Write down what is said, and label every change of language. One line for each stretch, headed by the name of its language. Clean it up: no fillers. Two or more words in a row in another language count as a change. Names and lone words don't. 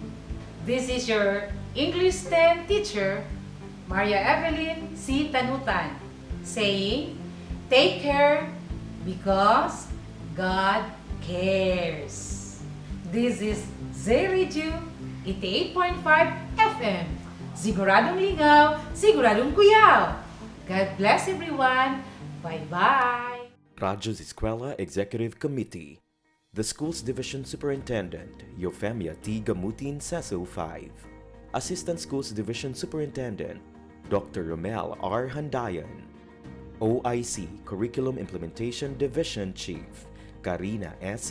English: This is your English 10 teacher, Maria Evelyn C. Tanutan, saying, take care because God cares. This is Z-Radio 88.5 FM.
Cebuano: Siguradong lingaw, siguradong kuyaw.
English: God bless everyone. Bye-bye. Radyo Z-eskwela Executive Committee. The Schools Division Superintendent, Eufemia T. Gamutin, Seso 5. Assistant Schools Division Superintendent, Dr. Romel R. Handayan. OIC Curriculum Implementation Division Chief, Karina S.